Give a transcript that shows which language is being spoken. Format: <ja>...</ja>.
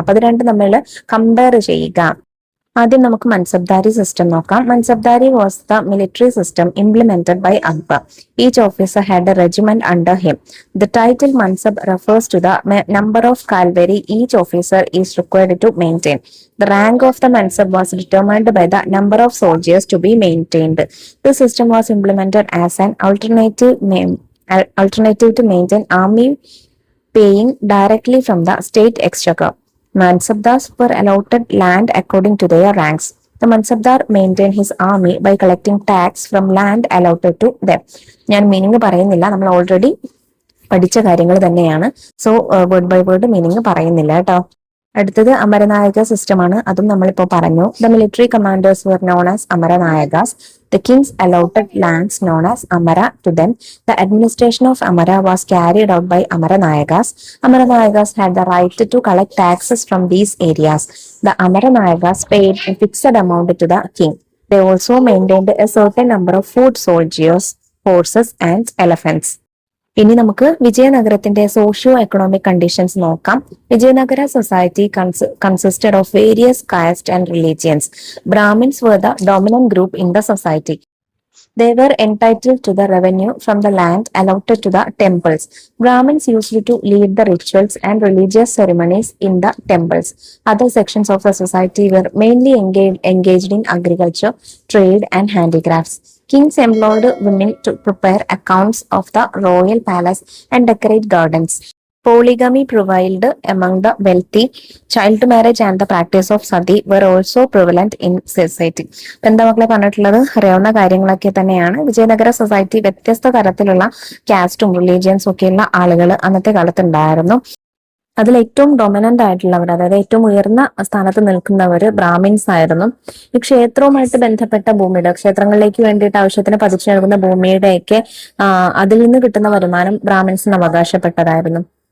<ml>അപ്പൊ അത് രണ്ടും നമ്മൾ കമ്പയർ ചെയ്യുക. ആദ്യം നമുക്ക് മൻസബ്ദാരി സിസ്റ്റം നോക്കാം.</ml> <en>Mansabdari was the military system implemented by Akbar. Each officer had a regiment under him. The title mansab refers to the number of cavalry each officer is required to maintain. The rank of the mansab was determined by the number of soldiers to be maintained. This system was implemented as an alternative to maintain army paying directly from the state exchequer. Mansabdars were allotted land according to their ranks. The Mansabdar maintained his army by collecting tax from land allotted to them.</en> <ml>ഞാൻ meaning പറയുന്നില്ല, നമ്മൾ already പഠിച്ച കാര്യങ്ങൾ തന്നെയാണ്. So</ml> <en>word by word meaning</en> <ml>പറയുന്നില്ല കേട്ടോ. അടുത്തത് Amaranayaka system ആണ്. അതും നമ്മളിപ്പോ പറഞ്ഞു.</ml> <en>The military commanders were known as Amaranayakas. The kings allotted lands known as Amara to them. The administration of Amara was carried out by Amaranayakas. Amaranayakas had the right to collect taxes from these areas. The Amaranayakas paid a fixed amount to the king. They also maintained a certain number of foot soldiers, horses and elephants.</en> <ml>ഇനി നമുക്ക് വിജയനഗരത്തിന്റെ socio economic conditions നോക്കാം.</ml> <en>Vijayanagara society consisted of various castes and religions. Brahmins were the dominant group in the society. They were entitled to the revenue from the land allotted to the temples. Brahmins used to lead the rituals and religious ceremonies in the temples. Other sections of the society were mainly engaged in agriculture, trade, and handicrafts. Kings employed women to prepare accounts of the royal palace and decorate gardens. Polygamy prevailed among the wealthy. Child marriage and the practice of sati were also prevalent in society.</en> <ml>എന്താ മക്കളെ പറഞ്ഞിട്ടുള്ളത്? അറിയാവുന്ന കാര്യങ്ങളൊക്കെ തന്നെയാണ്. Vijayanagara society വ്യത്യസ്ത തരത്തിലുള്ള കാസ്റ്റും റിലീജിയൻസും ഒക്കെയുള്ള ആളുകൾ അന്നത്തെ കാലത്ത് ഉണ്ടായിരുന്നു. അതിൽ ഏറ്റവും ഡൊമിനന്റ് ആയിട്ടുള്ളവർ, അതായത് ഏറ്റവും ഉയർന്ന സ്ഥാനത്ത് നിൽക്കുന്നവർ ബ്രാഹ്മിൻസ് ആയിരുന്നു. ഈ ക്ഷേത്രവുമായിട്ട് ബന്ധപ്പെട്ട ഭൂമിയുടെ, ക്ഷേത്രങ്ങളിലേക്ക് വേണ്ടിയിട്ട് ആവശ്യത്തിന് പതിച്ചു നൽകുന്ന ഭൂമിയുടെയൊക്കെ അതിൽ നിന്ന് കിട്ടുന്ന വരുമാനം ബ്രാഹ്മിൻസിന് അവകാശപ്പെട്ടതായിരുന്നു.</ml>